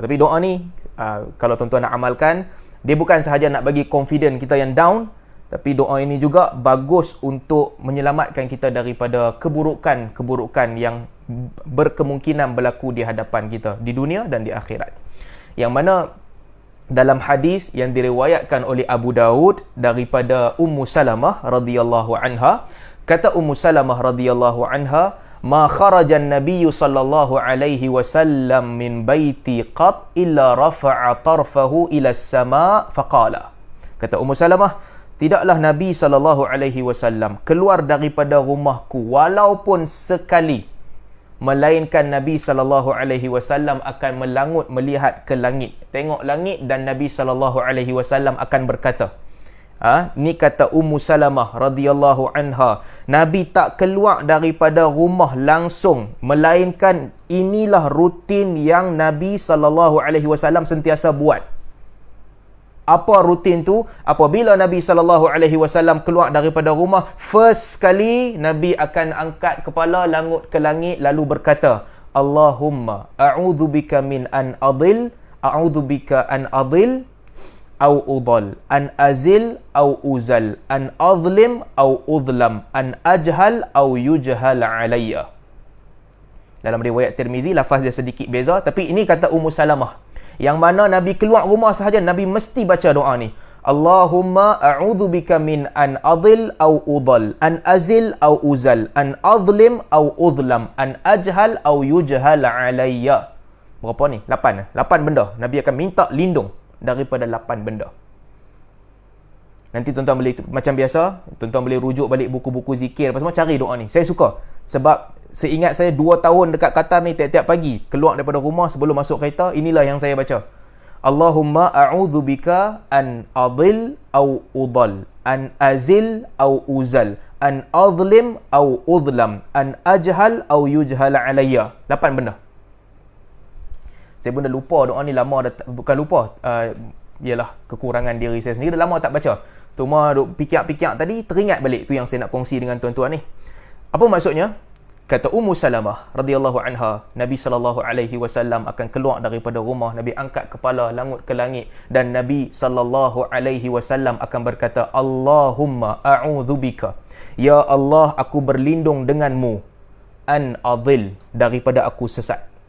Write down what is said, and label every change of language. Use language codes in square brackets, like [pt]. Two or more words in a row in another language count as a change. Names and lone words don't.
[ms] Tapi doa ni, kalau tuan-tuan nak amalkan, dia bukan sahaja nak bagi confident kita yang down, tapi doa ini juga bagus untuk menyelamatkan kita daripada keburukan-keburukan yang berkemungkinan berlaku di hadapan kita di dunia dan di akhirat. Yang mana dalam hadis yang diriwayatkan oleh Abu Daud daripada Ummu Salamah [ar] رضي الله عنها, [ms] kata Ummu Salamah [ar] رضي الله عنها, "ما خرج النبي صلى الله عليه وسلم من بيتي قط إلا رفع طرفه إلى السماء فقال." [ms] Kata Ummu Salamah, tidaklah Nabi SAW keluar daripada rumahku walaupun sekali, melainkan Nabi SAW akan melangut melihat ke langit, tengok langit, dan Nabi SAW akan berkata, ni kata Ummu Salamah [ar] رضي الله عنها, [ms] Nabi tak keluar daripada rumah langsung, melainkan inilah rutin yang Nabi SAW sentiasa buat. Apa rutin tu? Apabila Nabi SAW keluar daripada rumah, first sekali Nabi akan angkat kepala, langut ke langit, lalu berkata, [ar] اللهم أعوذ بك من أن أضل، أعوذ بك أن أضل، أو أضل، أن أزل أو أزل، أن أظلم أو أظلم، أن أجهل أو يجهل علي. [ms] Dalam riwayat Tirmizi, lafaz dia sedikit beza, tapi ini kata Ummu Salamah. Yang mana Nabi keluar rumah sahaja, Nabi mesti baca doa ni. [ar] اللهم أعوذ بك من أن أضل أو أضل، أن أزل أو أزل، أن أظلم أو أظلم، أن أجهل أو يجهل علي. [ms] Berapa ni? 8 benda. Nabi akan minta lindung daripada 8 benda. Nanti tuan-tuan boleh, macam biasa, tuan-tuan boleh rujuk balik buku-buku zikir apa semua, cari doa ni. Saya suka. Sebab seingat saya 2 tahun dekat Qatar ni, tiap-tiap pagi keluar daripada rumah sebelum masuk kereta, inilah yang saya baca. [ar] اللهم أعوذ بك أن أضل أو أضل، أن أزل أو أزل، أن أظلم أو أظلم، أن أجهل أو يجهل علي. [ms] 8 benda. Saya pun dah lupa doa ni lama dah, bukan lupa, ialah kekurangan diri saya sendiri, dah lama tak baca. Cuma duk pikir-pikir tadi, teringat balik tu yang saya nak kongsi dengan tuan-tuan ni. Apa maksudnya? Kata Ummu Salamah [ar] رضي الله عنها, [ms] Nabi [ar] صلى الله عليه وسلم [ms] akan keluar daripada rumah, Nabi angkat kepala langut ke langit, dan Nabi [ar] صلى الله عليه وسلم [ms] akan berkata, [ar] اللهم أعوذ بك, [ms] ya Allah, aku berlindung denganmu, [ar] أن أضل, [ms] daripada aku sesat,